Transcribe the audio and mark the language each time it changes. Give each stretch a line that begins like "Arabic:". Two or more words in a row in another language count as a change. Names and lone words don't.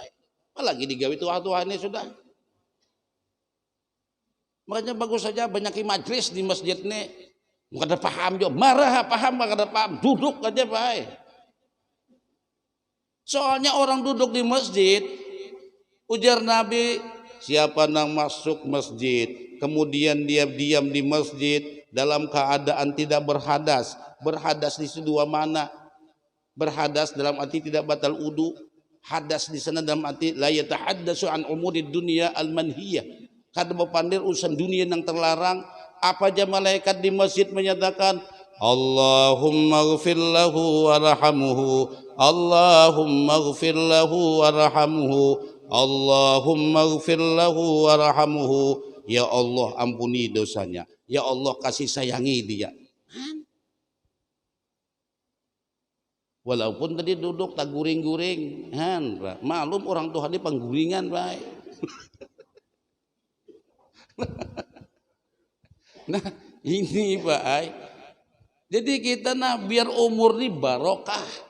Banjar: Apalagi digawe Tuhan ini sudah. Makanya bagus saja banyak majlis di masjid ini. Kada paham juga, marah paham, kada paham, duduk aja Pak. Soalnya orang duduk di masjid, ujar Nabi, siapa yang masuk masjid, kemudian dia diam di masjid dalam keadaan tidak berhadas. Berhadas di dua mana? Berhadas dalam arti tidak batal wudu. Hadas di sana dalam arti
Arabic: لا يتحدث عن أمور الدنيا المنهية.
Banjar: Kada berpandir urusan dunia yang terlarang. Apa aja malaikat di masjid menyatakan
Arabic: اللهم اغفر له وارحمه, اللهم اغفر له وارحمه, اللهم اغفر له وارحمه.
Banjar: Ya Allah ampuni dosanya, ya Allah kasih sayangi dia. Walaupun tadi duduk tak guring-guring, malum orang tua dia pengguringan baik. Nah ini Pak, jadi kita biar umur ini barokah.